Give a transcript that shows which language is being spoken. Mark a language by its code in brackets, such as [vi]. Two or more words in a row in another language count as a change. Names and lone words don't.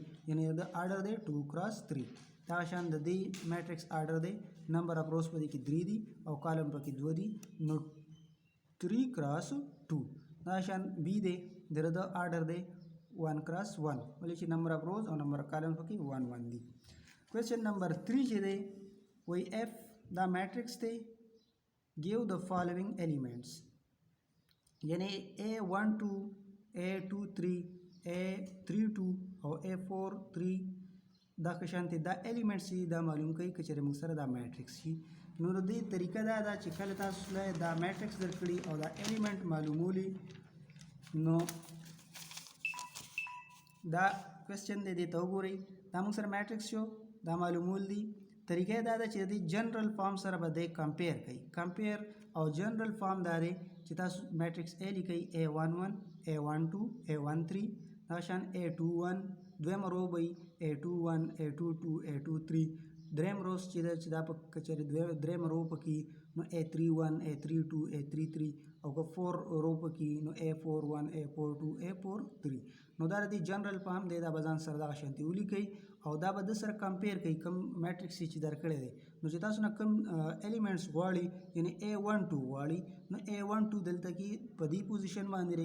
[ps] یعنی د آرډر دی 2 کراس 3 دا شان د دې میټرکس آرډر دی [en] number of rows [ps] په دې کې 3 دي او کالم په کې 2 دي نو 3 کراس 2 دا شان بی دی د آرډر دی 1 cross 1 ولې چې نمبر [en] of rows [ps] او [en] number of column [ps] پکې 1 1 دي کوېسچن نمبر 3 چې دی وای اف دا میټرکس دی [en] give the following elements [ps] یعنی A12 A23 A32 او A43 دا قشانت دا الیمنټس دا معلوم کوي چې موږ سره دا میټرکس شي نو د دې طریقه دا چې کله تاسو له دا میټرکس درکړي او دا الیمنٹ معلومولي نو دا کوېسچن دی ته وګورئ دا موږ سره میټرکس شو دا معلومول دي طریقه دا ده چې د [en] general form [ps] سره به دی کمپیر کوي کمپیر او [en] general form [ps] دا دی چې تاسو میټرکس A لیکئ A11 A12 A13 دا شان A21 دویم رو به A21 A22 A23 دریم روز چې دا په کچره دریم رو پکې نو A31 A32 A33 او که 4 رو پکې نو A41 A42 A43 نو دا د جنرال په هم دی دا به ځان سره دغه شانتي ولیکئ او دا به د سره کمپیر کوي کوم میټرکس چې درکړی دی نو چې تاسو نه کوم الیمنټس غواړي یعنی A12 غواړي نو A12 دلته کې په دې پوزیشن باندې